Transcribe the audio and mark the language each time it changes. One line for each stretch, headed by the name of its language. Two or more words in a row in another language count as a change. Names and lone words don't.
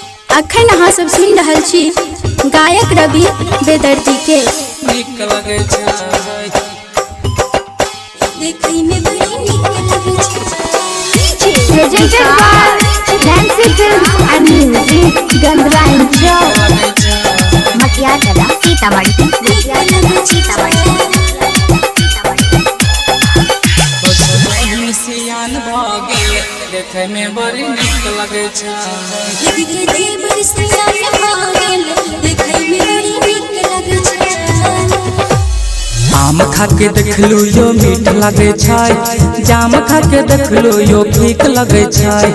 Maithili: अखन अहाँ सब सुन रहल छी गायक रवि बेदर्दी के। नीक लगे छै देखै में बड़ी नीक लगे छै।
English: Presented by Nancy Films and Music, Gandhra and Joe, Makiatala, Sitamarhi, Makiatala, Sitamarhi.
Maithili: सियान भागे देखे में बड़ी नीक लगे छै। आम खा के देखलू यो मीठ लगे छै, जाम खा के देखलू यो फीक लगे छै।